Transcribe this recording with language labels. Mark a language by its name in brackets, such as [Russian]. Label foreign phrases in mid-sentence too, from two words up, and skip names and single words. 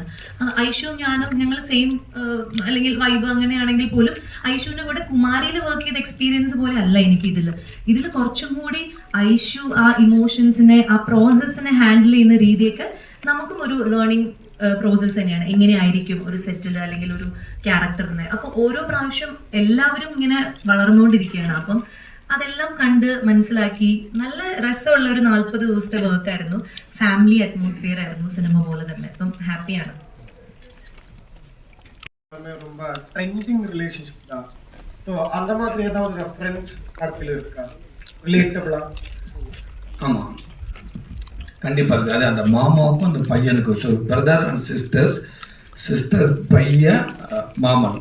[Malayalam] ഐഷുവും ഞാനും ഞങ്ങൾ സെയിം അല്ലെങ്കിൽ വൈബ് അങ്ങനെയാണെങ്കിൽ പോലും ഐഷുവിൻ്റെ കൂടെ കുമാരിയിൽ വർക്ക് ചെയ്ത എക്സ്പീരിയൻസ് പോലെ അല്ല എനിക്ക് ഇതിൽ കുറച്ചും കൂടി ഐഷു ആ ഇമോഷൻസിനെ, ആ പ്രോസസ്സിനെ ഹാൻഡിൽ ചെയ്യുന്ന രീതിയൊക്കെ നമുക്കും ഒരു [English] learning process [Malayalam] തന്നെയാണ്. എങ്ങനെയായിരിക്കും ഒരു സെറ്റിൽ അല്ലെങ്കിൽ ഒരു ക്യാരക്ടറിനെ. അപ്പോൾ ഓരോ പ്രാവശ്യം എല്ലാവരും ഇങ്ങനെ വളർന്നുകൊണ്ടിരിക്കുകയാണ്. അപ്പം അതെല്ലാം കണ്ട് മനസ്സിലാക്കി നല്ല രസമുള്ള ഒരു 40 ദിവസത്തെ വർക്കായിരുന്നു. [English] family atmosphere [Malayalam] ആയിരുന്നു, സിനിമ പോലെ തന്നെ. അപ്പം ഹാപ്പിയാണ്. [Tamil] ரொம்ப [English] trending relationship [Tamil] தான். ஸோ அந்த மாதிரி ஏதாவது ரெஃபரன்ஸ் படத்தில் இருக்கா, ரிலேட்டபிளா? ஆமாம், கண்டிப்பாக இருக்குது. அது அந்த மாமாவுக்கும் அந்த பையனுக்கும், ஸோ [English] brother and sister [Tamil] பையன் மாமன்.